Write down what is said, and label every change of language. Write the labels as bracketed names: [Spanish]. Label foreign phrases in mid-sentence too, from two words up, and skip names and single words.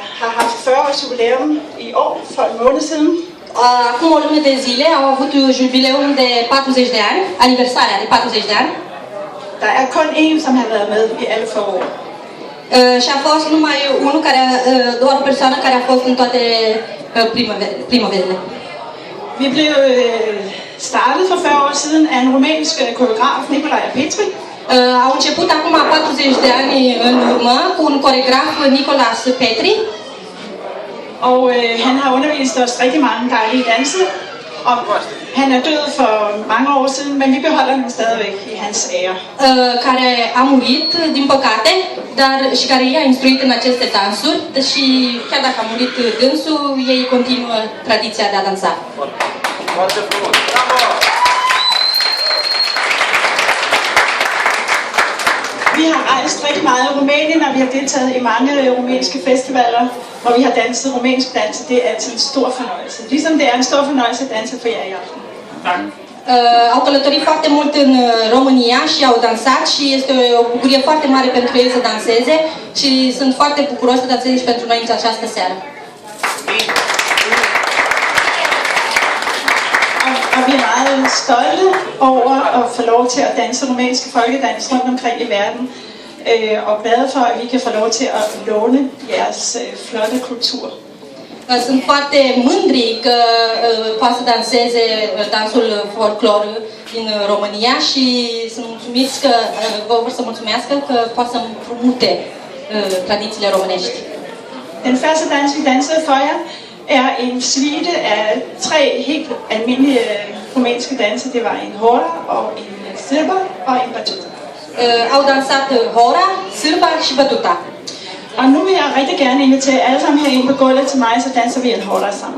[Danish] har haft 40-års jubilæum i år for en måned siden. [Romanian] Acum o lună de zile au avut jubileul de 40 de ani, aniversarea de 40 de ani. [Danish] Der er kun én, som har været med i alle forår. [Romanian] Și a fost numai unul care, doar o persoană care a fost în toate primăverile. [Danish] Vi blev startet for 40 år siden af en rumænsk koreograf, Nicolae Petri. [Romanian] Au început acum 40 de ani în urmă cu un coreograf, Nicolas Petri. [Danish] Og han har undervist os rigtig mange dejlige danse. Og han er død for mange år siden, men vi beholder ham stadigvæk i hans ære. [Romanian] Care a murit, din păcate, dar și care i-a instruit în aceste dansuri, și chiar dacă a murit dânsul, ei continuă tradiția de a dansa. Foarte frumos! Bravo! [Danish] Vi har rejst rigtig meget i Rumænien, og vi har deltaget i mange rumænske festivaler, hvor vi har danset rumænsk dans. Det er altid en stor fornøjelse. Ligesom det er en stor fornøjelse at danse for jer i aften. Tak. [Romanian] Au călătorit foarte mult în România și au dansat și este o bucurie foarte mare pentru ei să danseze și sunt foarte bucuros să danseze și pentru noi în această seară. [Danish] Og vi er meget stolte over at få lov til at danse rumænske folkedans rundt omkring i verden. Og glade for, at vi kan få lov til at låne jeres flotte kultur. [Romanian] Sunt foarte mândri că poate să danseze dansul folclor din România și sunt mulțumiți că vă vor să mulțumească că poate să împrumute tradițiile românești. [Danish] Den første dans, vi dansede for jer, er en suite af 3 helt almindelige rumænske danse. Det var en hora og en sârba og en batuta. [Romanian] Au dansat hora, sârba și batuta. [Danish] Og nu vil jeg rigtig gerne invitere alle sammen herinde på gulvet til mig, så danser vi en hora sammen.